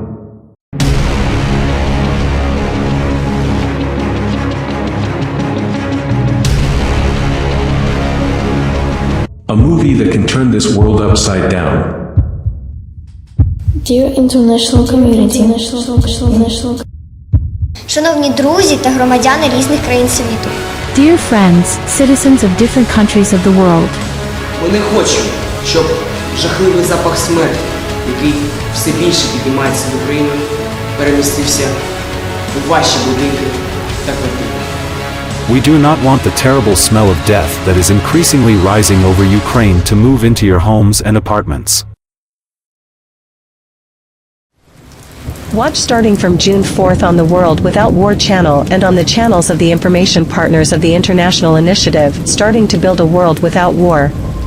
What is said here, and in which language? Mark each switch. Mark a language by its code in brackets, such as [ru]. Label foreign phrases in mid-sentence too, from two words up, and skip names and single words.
[en] A movie that can turn this world upside down. Dear international community, [uk] Шановні друзі та громадяни різних країн світу. [en] Dear friends, citizens of different countries of the world. [uk] Ми не хочемо, щоб жахливий запах смерті, який все більше піднімається в Україну, перемістився у ваші будинки та квартири. [en] We do not want the terrible smell of death that is increasingly rising over Ukraine to move into your homes and apartments. Watch starting from June 4th on the World Without War channel and on the channels of the information partners of the international initiative, Starting to Build a World Without War.